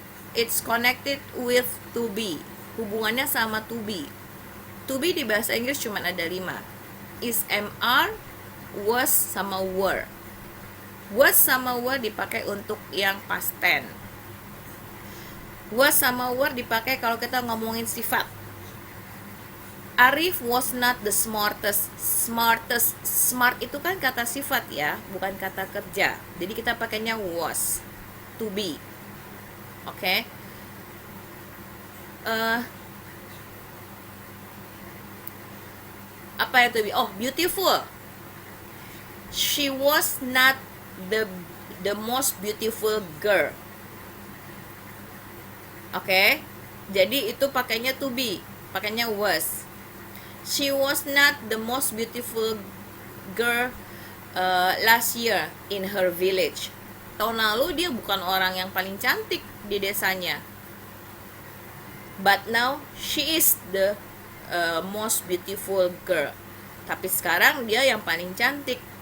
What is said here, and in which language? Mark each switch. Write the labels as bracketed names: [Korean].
[English] It's connected with to be. [Indonesian] Hubungannya sama to be. To be di bahasa Inggris cuma ada 5. Is, am, are, was sama were. Was sama were dipakai untuk yang past tense. Was sama were dipakai kalau kita ngomongin sifat. [English] Arif was not the smartest. [Indonesian] Smart itu kan kata sifat ya, bukan kata kerja. Jadi kita pakainya was, to be. Oke. Apa ya to be? Oh, beautiful. [English] She was not the most beautiful girl. [Indonesian] Oke. Jadi itu pakainya to be, pakainya was. [English] She was not the most beautiful girl last year in her village. [Indonesian] Tahun lalu dia bukan orang yang paling cantik di desanya. [English] But now she is the most beautiful girl. [Indonesian] Tapi sekarang dia yang paling cantik.